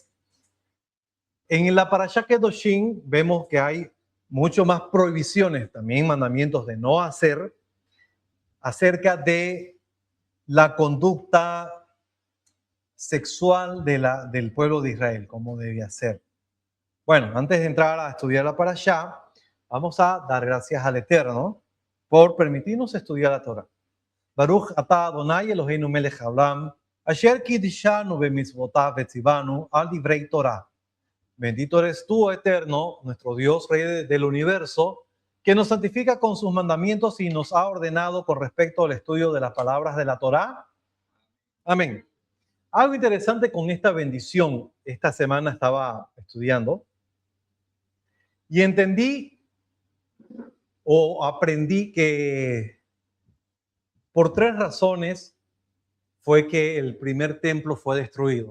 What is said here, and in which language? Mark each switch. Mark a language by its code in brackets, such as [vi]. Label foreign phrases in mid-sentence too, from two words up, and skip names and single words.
[es] En la parashá Kedoshim vemos que hay mucho más prohibiciones, también mandamientos de no hacer, acerca de la conducta sexual del pueblo de Israel, cómo debía ser. Bueno, antes de entrar a estudiar la parashá, vamos a dar gracias al Eterno por permitirnos estudiar la Torah. [he] ברוך אתה אדוני אלוהינו מלך העולם אשר קידשנו במצוותיו וצוונו על דברי תורה. [es] Bendito eres tú, Eterno, nuestro Dios, Rey del universo, que nos santifica con sus mandamientos y nos ha ordenado con respecto al estudio de las palabras de la Torá. Amén. Algo interesante con esta bendición, esta semana estaba estudiando y entendí o aprendí que por 3 razones fue que el primer templo fue destruido.